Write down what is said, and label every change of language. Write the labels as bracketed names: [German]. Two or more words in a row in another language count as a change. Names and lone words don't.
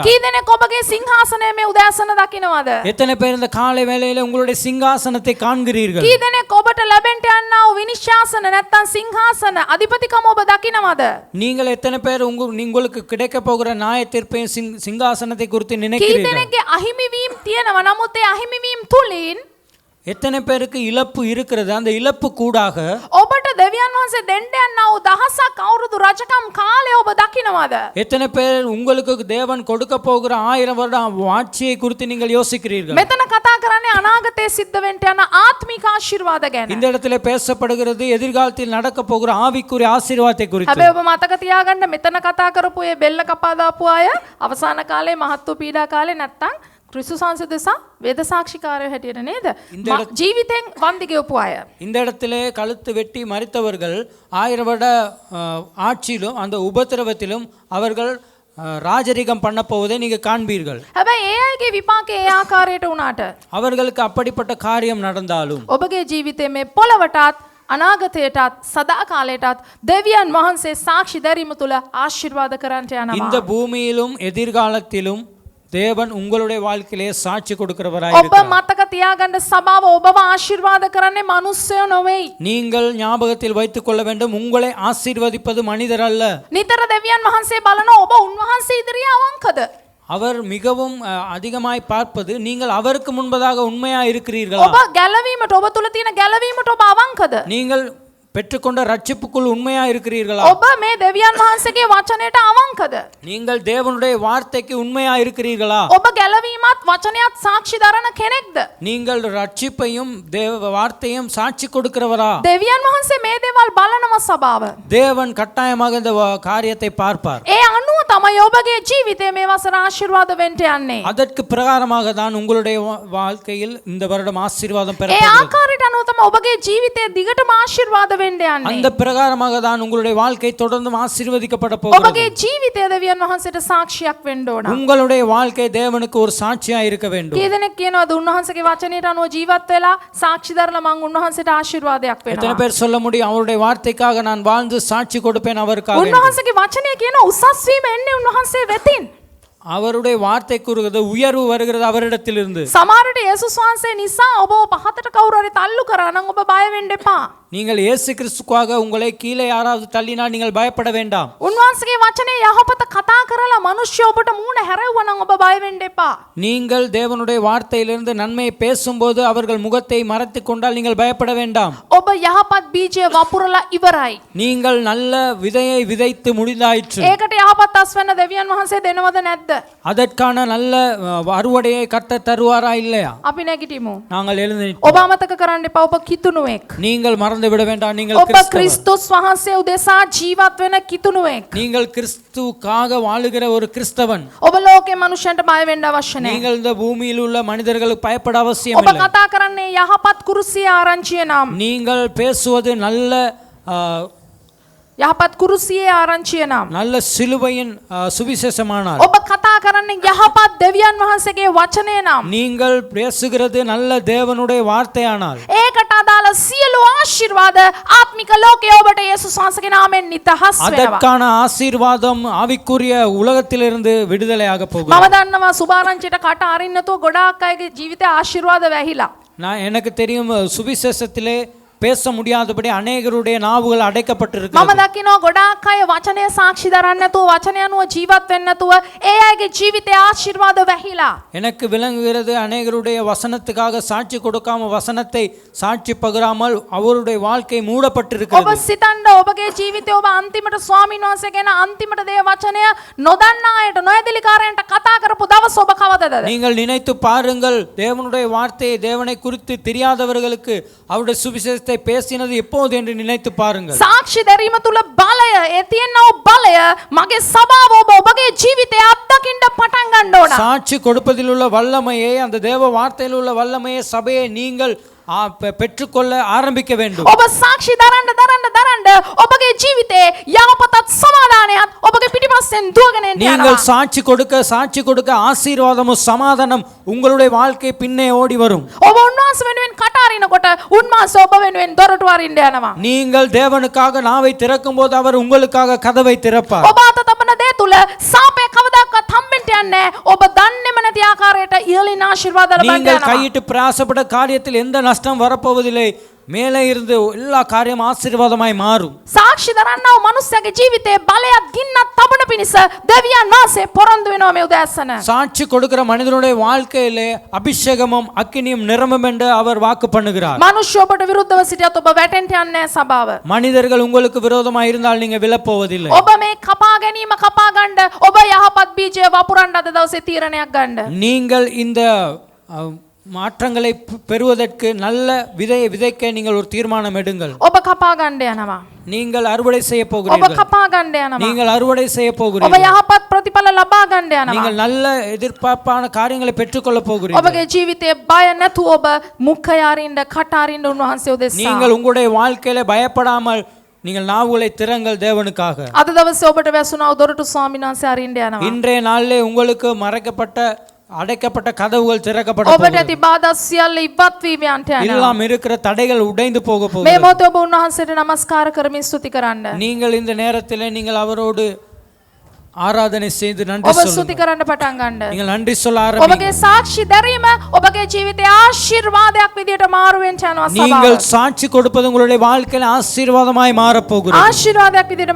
[Sinhala] කී දෙනෙක් ඔබගේ සිංහාසනය මේ උදෑසන දකින්නවද? [Tamil] எத்தனை பேர் இந்த காலை வேளையில உங்களுடைய சிங்காசனத்தை காண்கிறீர்கள்? [Sinhala] කී දෙනෙක් ඔබට ලැබෙන්න යනා වූ විනිශ්‍යාසන නැත්තම් සිංහාසන අධිපතිකම ඔබ දකින්නවද? [Tamil] நீங்கள் எத்தனை பேர் உங்களுக்கு கிடைக்க போகிற நியாய தீர்ப்பையும் சிங்காசனத்தை குறித்து [Sinhala] කී [Tamil] நினைக்கிறீர்கள்? [Sinhala] දෙනෙක්ගේ අහිමි වීම තියෙනවා නමුත් ඒ අහිමි වීම තුලින් [Tamil] எத்தனை பேருக்கு இழப்பு இருக்கிறது? அந்த இழப்பு கூடாக [Sinhala] ඔබට දෙවියන් වහන්සේ දෙන්න යනා වූ දහසක් අවුරුදු රජකම් කාලය ඔබ දකින්නවද? [Tamil] எத்தனை பேர் உங்களுக்கு தேவன் கொடுக்க போகிற 1000 வருட ஆட்சியை குறித்து நீங்கள் யோசிக்கிறீர்கள்? [Sinhala] මෙතන කතා කරන්නේ අනාගතයේ සිද්ධ වෙන්න යන ආත්මික ආශිර්වාද ගැන. [Tamil] இந்த இடத்துல பேசப்படுகிறது எதிர்காலத்தில் நடக்க போகிற ஆவிக்குரிய ஆசீர்வாதத்தை குறித்து. [Sinhala] හැබැයි ඔබ මතක තියාගන්න මෙතන කතා කරපු ඒ බෙල්ල කපා දාපු අය අවසාන කාලේ මහත්තු පීඩා කාලේ නැත්තම් ක්‍රිස්තුස් වහන්සේ දෙසා වේද සාක්ෂිකාරයෝ හැටියට නේද? ජීවිතෙන් වන්දි ගෙවපු අය. [Tamil] இந்த இடத்திலே கழுத்து வெட்டி மரித்தவர்கள் 1000 வருட ஆட்சியிலும் அந்த உபத்திரவத்திலும் அவர்கள் ராஜரிகம் பண்ண போவதை நீங்க காண்பீர்கள். [Sinhala] හැබැයි ඒ අයගේ විපාකේ ඒ ආකාරයට වුණාට [Tamil] அவர்களுக்கு அப்படிப்பட்ட காரியம் நடந்தாலும் [Sinhala] ඔබගේ ජීවිතේ මේ පොළවටත් අනාගතයටත් සදා කාලයටත් දෙවියන් වහන්සේ සාක්ෂි දැරීම තුළ ආශිර්වාද කරන්නට [Tamil] இந்த [Sinhala] යනවා. [Tamil] பூமியிலும் எதிர்காலத்திலும் தேவன் உங்களுடைய வாழ்க்கையிலே சாட்சி கொடுக்கிறவராய் [Sinhala] ඔබ [Tamil] இருக்கிறார். [Sinhala] මතක තියාගන්න සභාව ඔබව ආශිර්වාද කරන්නේ මිනිස්සයෝ නොවේයි. [Tamil] நீங்கள் ஞாபகத்தில் வைத்துக் கொள்ள வேண்டும், உங்களை ஆசீர்வதிப்பது மனிதர் அல்ல. [Sinhala] නිතර දෙවියන් වහන්සේ බලන ඔබ උන්වහන්සේ ඉදිරියේ අවංකද? [Tamil] அவர் மிகவும் அதிகமாய் பார்ப்பது நீங்கள் அவருக்கு முன்பதாக உண்மையா இருக்கிறீர்களா? [Sinhala] ඔබ ගැලවීමට ඔබ තුල තියෙන ගැලවීමට ඔබ අවංකද? [Tamil] நீங்கள் பெற்றுக்கொண்ட ரட்சிப்புக்குள் உண்மையா இருக்கிறீர்களா? [Sinhala] ඔබ මේ දෙවියන් වහන්සේගේ වචනයට අවංකද? [Tamil] நீங்கள் தேவனுடைய வார்த்தைக்கு உண்மையா இருக்கிறீர்களா? [Sinhala] ඔබ ගැලවීමත් වචනයත් சாட்சி දරන කෙනෙක්ද? [Tamil] நீங்கள் ரட்சிப்பையும் தேவ வார்த்தையும் சாட்சி கொடுக்கிறவரா? [Sinhala] දෙවියන් වහන්සේ මේ දේවල් බලනවා සභාව. [Tamil] தேவன் கட்டாயமாக இந்த காரியத்தை பார்ப்பார். [Sinhala] ඒ අනුව තමයි ඔබගේ ජීවිතේ මේ වසර ආශිර්වාද වෙන්න යන්නේ. [Tamil] அதற்கு பிரகாரமாக தான் உங்களுடைய வாழ்க்கையில் இந்த வருடம் ஆசீர்வாதம் [Sinhala] ඒ [Tamil] பெறப்போகிறது. [Sinhala] ආකාරයට අනුව තමයි ඔබගේ ජීවිතේ දිගටම ආශිර්වාද වෙන්න යන්නේ. [Tamil] அந்த பிரகாரமாக தான் உங்களுடைய வாழ்க்கை தொடர்ந்து ஆசீர்வதிக்கப்பட போகிறது. [Sinhala] ඔබගේ ජීවිතය දෙවියන් වහන්සේට සාක්ෂියක් වෙන්න ඕන. [Tamil] உங்களுடைய வாழ்க்கை தேவனுக்கு ஒரு சாட்சியா இருக்க வேண்டும். [Sinhala] කී දෙනෙක් කියනවාද උන්වහන්සේගේ වචනයට අනුව ජීවත් වෙලා සාක්ෂි දරලා මං උන්වහන්සේට ආශිර්වාදයක් [Tamil] எத்தனை [Sinhala] වෙනවා. [Tamil] பேர் சொல்ல முடியும் அவருடைய வார்த்தைக்காக நான் வாழ்ந்து சாட்சி கொடுப்பேன் அவருக்காக? [Sinhala] උන්වහන්සේගේ වචනය කියන උසස් වීම එන්නේ උන්වහන්සේ වෙතින්. [Tamil] அவருடைய வார்த்தை கூறுகிறது உயர்வு வருகிறது அவரிடத்திலிருந்து. [Sinhala] සමහරට යේසුස් වහන්සේ නිසා ඔබ පහතට කවුරු හරි තල්ලු කරා නම් ඔබ බය වෙන්න එපා. [Tamil] நீங்கள் இயேசு கிறிஸ்துக்காக உங்களை கீழே யாராவது தள்ளினால் நீங்கள் பயப்பட வேண்டாம். [Sinhala] උන්වහන්සේගේ වචනේ යහපත කතා කරලා මිනිස්සු ඔබට මූණ හැරෙවුවා නම් ඔබ බය වෙන්න එපා. [Tamil] நீங்கள் தேவனுடைய வார்த்தையிலிருந்து நன்மையை பேசும்போது அவர்கள் முகத்தை மறைத்துக் கொண்டால் நீங்கள் பயப்பட வேண்டாம். [Sinhala] ඔබ යහපත් බීජය වපුරලා ඉවරයි. [Tamil] நீங்கள் நல்ல விதையை விதைத்து முடிந்தாயிற்று. [Sinhala] ඒකට යහපත් අස්වැන්න දෙවියන් වහන්සේ දෙනවද නැද්ද? [Tamil] அதற்கான நல்ல அறுவடையை கர்த்தர் தருவாரா இல்லையா? [Sinhala] අපි නැගිටිමු. [Tamil] நாங்கள் எழுந்து [Sinhala] ඔබ අමතක කරන්න එපා ඔබ කිතුණුවෙක්. [Tamil] நீங்கள் மறந்து விட வேண்டாம் நீங்கள் [Sinhala] ඔබ [Tamil] கிறிஸ்தவர். [Sinhala] ක්‍රිස්තුස් වහන්සේ උදෙසා ජීවත් වෙන කිතුණුවෙක්. [Tamil] நீங்கள் கிறிஸ்துவுக்காக வாழுகிற ஒரு கிறிஸ்தவன். [Sinhala] ඔබ ලෝකේ මනුෂ්‍යයන්ට බය වෙන්න අවශ්‍ය නැහැ. [Tamil] நீங்கள் இந்த பூமியில் உள்ள மனிதர்களுக்கு பயப்பட அவசியம் [Sinhala] ඔබ [Tamil] இல்லை. [Sinhala] කතා කරන්නේ යහපත් කුරුසිය ආරංචිය නම්. [Tamil] நீங்கள் பேசுவது நல்ல [Sinhala] යහපත් කුරුසියේ ආරංචිය නම්. [Tamil] நல்ல சிலுவையின் சுவிசேஷமானால் [Sinhala] ඔබ කතා කරන්නේ යහපත් දෙවියන් වහන්සේගේ වචනය නම්. [Tamil] நீங்கள் பேசுகிறது நல்ல தேவனுடைய வார்த்தையானால் [Sinhala] ඒකට අදාළ සියලු ආශිර්වාද ආත්මික ලෝකයේ ඔබට යේසුස් වහන්සේගේ නාමයෙන් නිදහස් වෙනවා. [Tamil] அதற்கான ஆசீர்வாதம் ஆவிக்குரிய உலகத்திலிருந்து விடுதலையாக போகும். [Sinhala] මම දන්නවා සුභාරංචියට කට අරින්න නැතුව ගොඩාක් අයගේ ජීවිතේ ආශිර්වාද වැහිලා. [Tamil] நான் எனக்கு தெரியும் சுவிசேஷத்திலே பேச முடியாதபடி அநேகருடைய நாவுகள் அடைக்கப்பட்டிருக்கிறது. [Sinhala] මම දකිනවා ගොඩාක් අය වචනය සාක්ෂි දරන්න නැතුව වචනය අනුව ජීවත් වෙන්න නැතුව ඒ අයගේ ජීවිතේ ආශිර්වාද වැහිලා. [Tamil] எனக்கு விளங்குகிறது அநேகருடைய வசனத்துக்காக சாட்சி கொடுக்காம வசனத்தை சாட்சி பகிராமல் அவருடைய வாழ்க்கை [Sinhala] ඔබ [Tamil] மூடப்பட்டிருக்கிறது. [Sinhala] සිතන්න ඔබගේ ජීවිතේ ඔබ අන්තිමට ස්වාමීන් වහන්සේ ගැන අන්තිමට දේ වචනය නොදන්නා අයට නොයදිලිකාරයන්ට කතා කරපු දවස් ඔබ කවදද? [Tamil] நீங்கள் நினைத்து பாருங்கள் தேவனுடைய வார்த்தையை தேவனை குறித்து தெரியாதவர்களுக்கு அவருடைய சுவிசேஷத்தை பேசினது எப்போது என்று நினைத்து பாருங்கள். [Sinhala] සාක්ෂි දැරීම තුල බලය ඒ තියෙනව බලය මගේ සභාව ඔබ ඔබගේ ජීවිතේ අත්දකින්න පටන් ගන්න ඕන. [Tamil] சாட்சி கொடுப்பதில் உள்ள வல்லமையை அந்த தேவ வார்த்தையில் உள்ள வல்லமையை சபையை நீங்கள் பெற்றுக்கொள்ள ஆரம்பிக்க வேண்டும். [Sinhala] ඔබ සාක්ෂි දරන්න ඔබගේ ජීවිතේ යහපතත් සමාදානයත් ඔබගේ පිටිපස්සෙන් දුවගෙන යනවා. [Tamil] நீங்கள் சாட்சி கொடுக்க ஆசீர்வாதமும் சமாதானம் உங்களுடைய வாழ்க்கை பின்னே ஓடி வரும். [Sinhala] ඔබ උන්වහන්සේ වෙනුවෙන් කට අරිනකොට උන්වහන්සේ ඔබ වෙනුවෙන් දොරටු අරින්න යනවා. [Tamil] நீங்கள் தேவனுக்காக நாவை திறக்கும் போது அவர் உங்களுக்காக கதவை திறப்பார். [Sinhala] ඔබ අත තබන දේ තුල සාපේ කවදාකවත් හම්බෙන්න යන්නේ නැහැ. ඔබ දන්නේම නැති ආකාරයට ඉහළින් ආශිර්වාද ලබන්න [Tamil] நீங்கள் [Sinhala] යනවා. [Tamil] கையிட்டு பிரயாசப்பட்ட காரியத்தில் எந்த நஷ்டம் வரப்போவதில்லை. மேலே இருந்து எல்லா காரியம் ஆசீர்வாதமாய் மாறும். [Sinhala] සාක්ෂි දරන්නව මනුස්සයාගේ ජීවිතේ බලයක් ගින්නක් තබන පිණිස දෙවියන් වාසේ පොරොන්දු වෙනවා මේ උදෑසන. [Tamil] சாட்சி கொடுக்கிற மனிதனுடைய வாழ்க்கையிலே அபிஷேகமும் அக்கினியும் நிரம்பும் என்று அவர் வாக்கு பண்ணுகிறார். [Sinhala] මනුෂ්‍ය ඔබට විරුද්ධව සිටියත් ඔබ වැටෙන්න යන්නේ නැහැ සභාව. [Tamil] மனிதர்கள் உங்களுக்கு விரோதமாக இருந்தால் நீங்க விழப்போவதில்லை. [Sinhala] ඔබ මේ කපා ගැනීම කපා ගන්න ඔබ යහපත් බීජය වපුරන්න අද දවසේ තීරණයක් ගන්න. [Tamil] நீங்கள் இந்த மாற்றங்களை பெறுவதற்கு நல்ல விதையை விதைக்க நீங்கள் ஒரு தீர்மானம் எடுங்கள். [Sinhala] ඔබ කපා ගන්න යනවා. [Tamil] நீங்கள் அறுவடை செய்ய [Sinhala] ඔබ [Tamil] போகிறீர்கள். [Sinhala] කපා ගන්න යනවා. [Tamil] நீங்கள் அறுவடை செய்ய [Sinhala] ඔබ [Tamil] போகிறீர்கள். [Sinhala] යහපත් ප්‍රතිඵල ලබා ගන්න යනවා. [Tamil] நீங்கள் நல்ல எதிர்பார்ப்பான காரியங்களை பெற்றுக்கொள்ள போகிறீர்கள். [Sinhala] ඔබගේ ජීවිතේ බය නැතුව ඔබ මුඛය අරින්න කට අරින්න උන්වහන්සේ උදෙසා. [Tamil] நீங்கள் உங்களுடைய வாழ்க்கையில பயப்படாமல் நீங்கள் நாவுகளை திறங்கள் தேவனுக்காக. [Sinhala] අද දවසේ ඔබට වැසුණා දොරටු ස්වාමීන් වහන්සේ අරින්න යනවා. [Tamil] இன்றைய நாளிலே உங்களுக்கு மறைக்கப்பட்ட அடைக்கப்பட்ட கதவுகள் திறக்கப்பட [Sinhala] ඔබට [Tamil] போகிறது. [Sinhala] ඇති බාධා සියල්ල ඉවත් වී යන්ට යනවා. [Tamil] எல்லாம் இருக்கிற தடைகள் உடைந்து போக [Sinhala] මේ [Tamil] போகிறது. [Sinhala] මොහොතේ ඔබ උන්වහන්සේට নমස්කාර කරමින් ස්තුති කරන්න. [Tamil] நீங்கள் இந்த நேரத்திலே நீங்கள் அவரோடு ආරාධනය செய்து நன்றி [Sinhala] ඔබ ස්තුති [Tamil] சொல்லுங்கள். [Sinhala] කරන්න පටන් ගන්න. [Tamil] நீங்கள் நன்றி சொல்ல ஆரம்பிங்க. [Sinhala] ඔබගේ සාක්ෂි දැරීම ඔබගේ ජීවිතයේ ආශිර්වාදයක් විදියට මාරු වෙන්න යනවා [Tamil] நீங்கள் [Sinhala] සභාව. [Tamil] சாட்சி கொடுப்பது உங்களுடைய வாழ்க்கையில ஆசீர்வாதமாய் மாறப் போகிறது. [Sinhala] ආශිර්වාදයක් විදියට